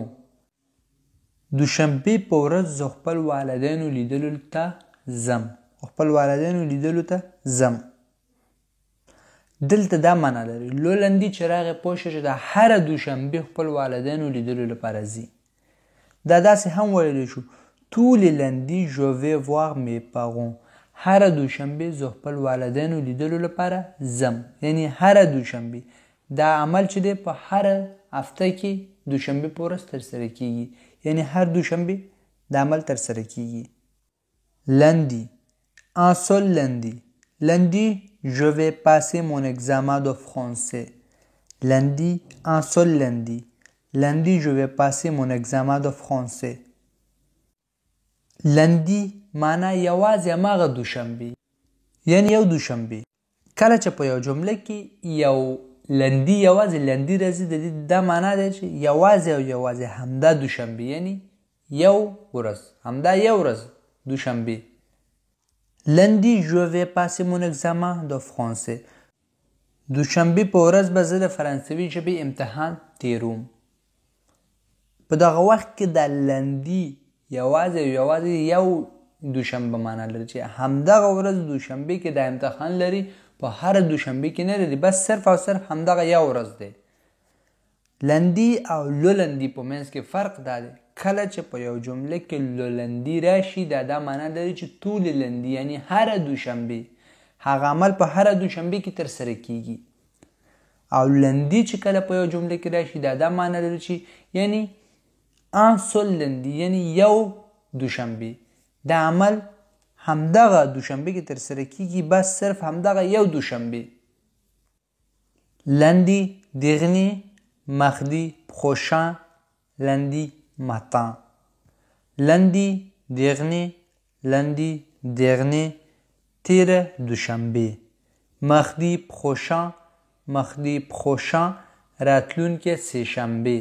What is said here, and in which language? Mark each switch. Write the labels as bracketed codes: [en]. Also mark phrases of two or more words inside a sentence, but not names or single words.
[ps] دوشنبه په ورځ زه خپل والدینو لیدلو ته ځم. خپل والدینو لیدلو ته ځم. دلته دا معنا لري. [fr] le lundi [ps] چې راغی پوه شه چې د هره دوشنبه خپل والدینو لیدلو لپاره ځي. دا داسې هم ویلی شو: [fr] tous les lundis je vais voir mes parents. [ps] هره دوشنبه زه خپل والدینو لیدلو لپاره ځم، یعنی هره دوشنبه. دا عمل چې دی په هره هفته کې دوشنبه په ورځ ترسره کیږي، یعنی هر دوشنبه دا عمل ترسره کیږي. [fr] lundi un seul lundi. lundi je vais passer mon examen de français. lundi, un seul lundi. Lundi, je vais passer mon examen de français. [ps] lundi معنا یوازې هماغه دوشنبه یعنی یو دوشنبه. کله چې په یو جمله کې یو لندي یوازې لندي راځي د دې دا معنا دی چې یوازې او یوازې همدا دوشنبه یعنی یو ورځ همدا یو ورځ دوشنبه. [fr] lundi je vais passer mon examen de français. [ps] دوشنبه په ورځ به زه د فرانسوي ژبې امتحان تیروم. په دغه وخت کې د لندي یوازې یو دوشنبه معنا لري چې همدغه ورځ دوشنبه کې د امتحان لري په هر دوشنبه کې نه لري بس صرف او صرف همدغه یو ورځ دی. لندي او لولندي په منځ کې فرق دا دی کله چې په یو جمله کې لولندي راشي دا معنا لري چې ټول لندي یعنی هر دوشنبه هغه عمل په هر دوشنبه کې ترسره کیږي او لندي چې کله په یو جمله کې راشي دا معنا لري چې یعنی [fr] un seul lundi [ps] یعنی یو دوشنبه دا عمل همدغه دوشنبه کې ترسره کیږي بس صرف همدغه یو دوشنبه. [fr] lundi dernier, mardi prochain, lundi matin. lundi dernier [ps] تیر دوشنبه. [fr] mardi prochain [ps] راتلونکې سهشنبه.